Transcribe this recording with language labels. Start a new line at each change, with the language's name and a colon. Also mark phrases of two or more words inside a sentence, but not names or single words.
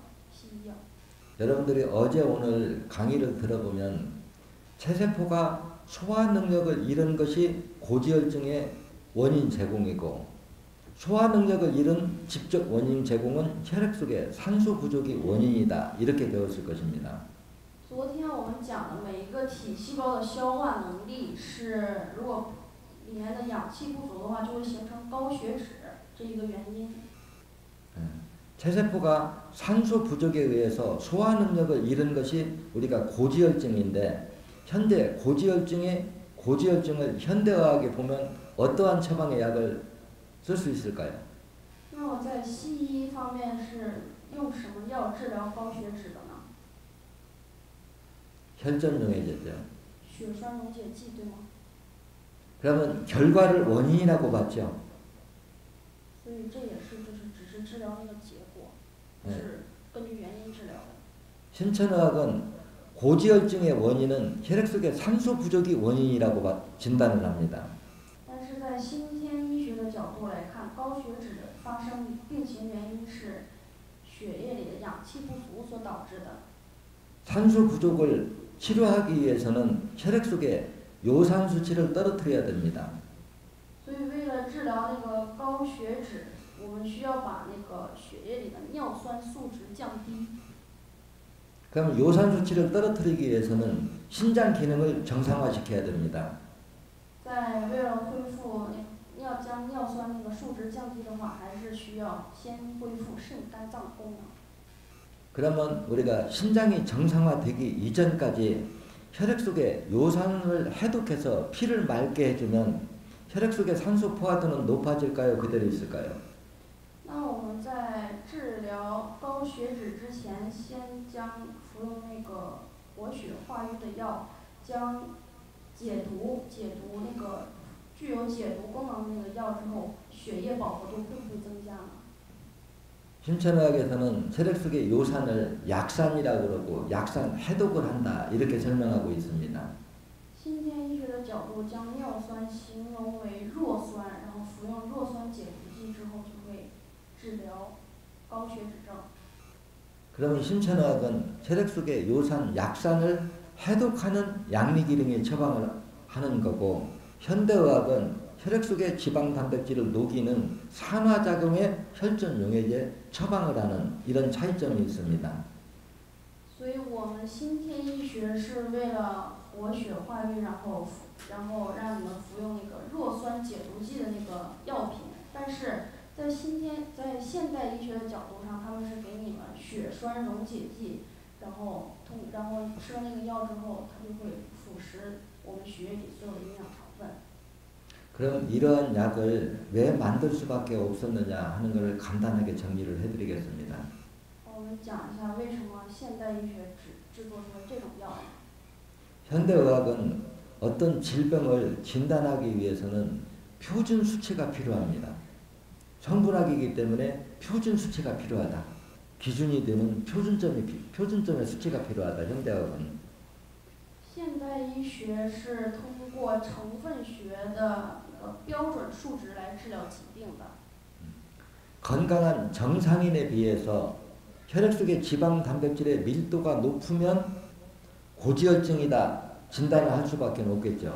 Chinese: 西医药。
Korean: 여러분들이 어제 오늘 강의를 들어보면 체세포가 소화 능력을 잃은 것이 고지혈증의 원인 제공이고, 소화 능력을 잃은 직접 원인 제공은 혈액 속에 산소 부족이 원인이다. 이렇게 배웠을 것입니다.
Chinese: 昨天我们讲的每一个体细胞的消化能力是，如果里面的氧气不足的话，就会形成高血脂这一个原因。
Korean: 체세포가 산소 부족에 의해서 소화 능력을 잃은 것이 우리가 고지혈증인데, 현재 고지혈증을 현대화하게 보면 어떠한 처방의 약을 쓸 수 있을까요?
Chinese: 那么在西医方面是用什么药治疗高血脂的呢？
Korean: 혈전溶해제죠.
Chinese: 血栓溶解剂，对吗？
Korean: 그러면 결과를 원인이라고 봤죠.
Chinese: 所以这也是只是治疗那个结果，不是根据原因治疗的。
Korean: 신천의학은 고지혈증의 원인은 혈액 속에 산소 부족이 원인이라고 진단을 합니다.
Chinese: 但是在先天医学的角度来看，高血脂发生病情原因是血液里的氧气不足所导致的。
Korean: 산소 부족을 치료하기 위해서는 혈액 속에 요산 수치를 떨어뜨려야 됩니다.
Chinese: 所以为了治疗那个高血脂，我们需要把那个血液里的尿酸素质降低。
Korean: 그럼 요산 수치를 떨어뜨리기 위해서는 신장 기능을 정상화시켜야 됩니다.
Chinese: 在为了恢复将尿酸那个数值降低的话，还是需要先恢复肾肝脏功能。
Korean: 그러면 우리가 신장이 정상화되기 이전까지 혈액 속에 요산을 해독해서 피를 맑게 해주면 혈액 속에 산소 포화도는 높아질까요? 그대로 있을까요?
Chinese: 那我们在治疗高血脂之前，先将服用那个活血化瘀的药，将解毒那个具有解毒功能的那个药之后，血液饱和度会不会增加呢？
Korean: 신천의학에서는 혈액 속의 요산을 약산이라고 그러고 약산 해독을 한다 이렇게 설명하고 있습니다.
Chinese: 新天医学的角度将尿酸形容为弱酸，然后服用弱酸解毒剂之后，就会治疗高血脂症。
Korean: 그러면 신천의학은 혈액 속의 요산 약산을 해독하는 양리기름의 처방을 하는 거고, 현대의학은 혈액 속의 지방 단백질을 녹이는 산화작용의 혈전용해제 처방을 하는 이런 차이점이 있습니다.
Chinese: 所以我们新天医学是为了活血化瘀，然后让你们服用那个弱酸解毒剂的那个药品，但是在现代医学的角度上，他们是给你们血栓溶解剂，然后吃了那个药之后，它就会腐蚀我们血液里所有的营养成分。
Korean: 그럼 이러한 약을 왜 만들 수밖에 없었느냐 하는 것을 간단하게 정리를 해드리겠습니다.
Chinese: 我们讲一下为什么现代医学制作出了这种药。
Korean: 현대의학은 어떤 질병을 진단하기 위해서는 표준 수치가 필요합니다. 성분학이기 때문에 표준 수치가 필요하다. 기준이 되는 표준점의 수치가 필요하다. 현대의학은.
Chinese: 现代医学是通过成分学的标准数值来治疗疾病的。
Korean: 건강한 정상인에 비해서 혈액 속의 지방 단백질의 밀도가 높으면 고지혈증이다 진단을 할 수밖에 없겠죠.